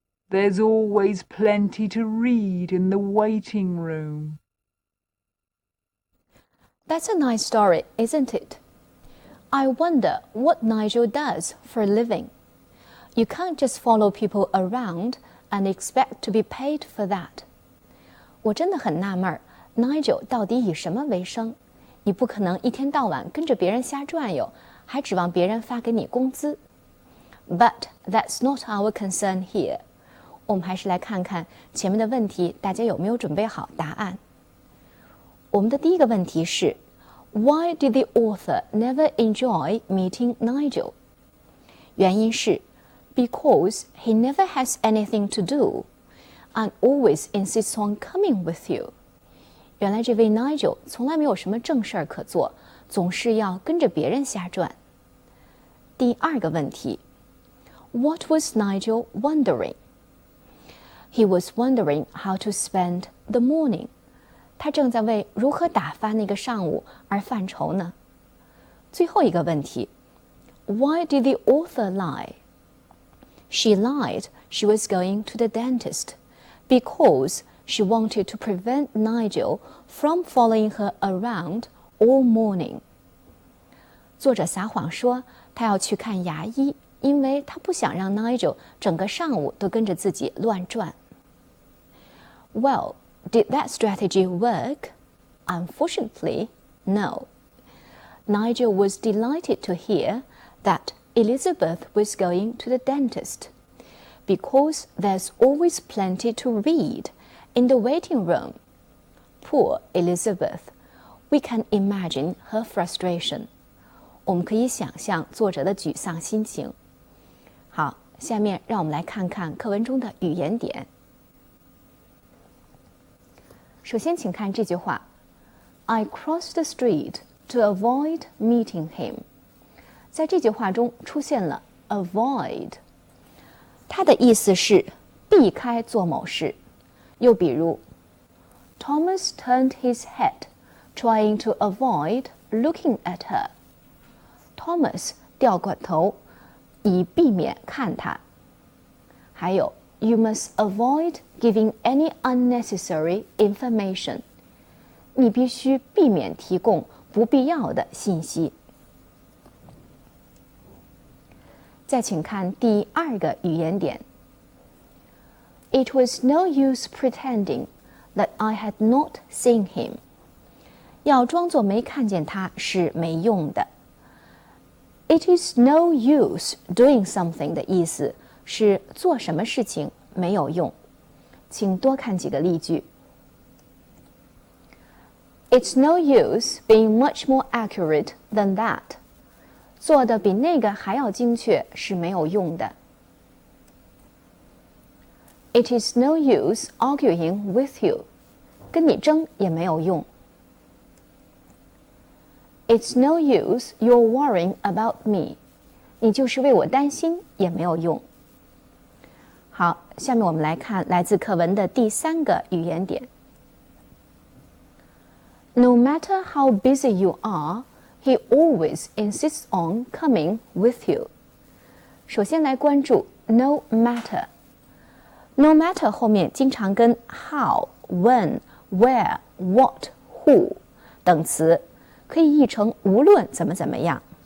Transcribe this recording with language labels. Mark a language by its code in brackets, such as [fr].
[en] "There's always plenty to read in the waiting room." That's a nice story, isn't it? I wonder what Nigel does for a living. You can't just follow people around and expect to be paid for that. [zh] 我真的很纳闷，Nigel 到底以什么为生？你不可能一天到晚跟着别人瞎转悠，还指望别人发给你工资。 [en] But that's not our concern here. [zh] 我们还是来看看前面的问题，大家有没有准备好答案？我们的第一个问题是 [en] Why did the author never enjoy meeting Nigel? [zh] 原因是 [en] Because he never has anything to do and always insists on coming with you. [zh] 原来这位 Nigel 从来没有什么正事儿可做，总是要跟着别人瞎转。第二个问题 [en] What was Nigel wondering? He was wondering how to spend the morning. [zh] 他正在为如何打发那个上午而犯愁呢。最后一个问题 [en] Why did the author lie? She lied she was going to the dentist because she wanted to prevent Nigel from following her around all morning. [zh] 作者撒谎说他要去看牙医，因为他不想让 Nigel 整个上午都跟着自己乱转。 [en] Well, did that strategy work? Unfortunately, no. Nigel was delighted to hear that Elizabeth was going to the dentist because there's always plenty to read in the waiting room. Poor Elizabeth. We can imagine her frustration. [zh] 我们可以想象作者的沮丧心情。好，下面让我们来看看课文中的语言点。首先，请看这句话 [en] ：I crossed the street to avoid meeting him。 [zh] 在这句话中出现了 avoid， 它的意思是避开做某事。又比如 [en] Thomas turned his head, trying to avoid looking at her. [zh] Thomas 掉过头，以避免看她。还有 [en] You must avoid giving any unnecessary information. [zh] 你必须避免提供不必要的信息。再请看第二个语言点。 [en] It was no use pretending that I had not seen him. [zh] 要装作没看见他是没用的。 [en] It is no use doing something [zh] 的意思是做什么事情没有用。请多看几个例句。 [en] It's no use being much more accurate than that. [zh] 做的比那个还要精确是没有用的。 [en] It is no use arguing with you. [zh] 跟你争也没有用。 [en] It's no use you're worrying about me. [zh] 你就是为我担心也没有用。好，下面我们来看来自课文的第三个语言点。 [en] No matter how busy you are, he always insists on coming with you. [zh] 首先来关注 no matter。No matter 后面经常跟 how、when、where、what、who 等词，可以译成无论怎么怎么样。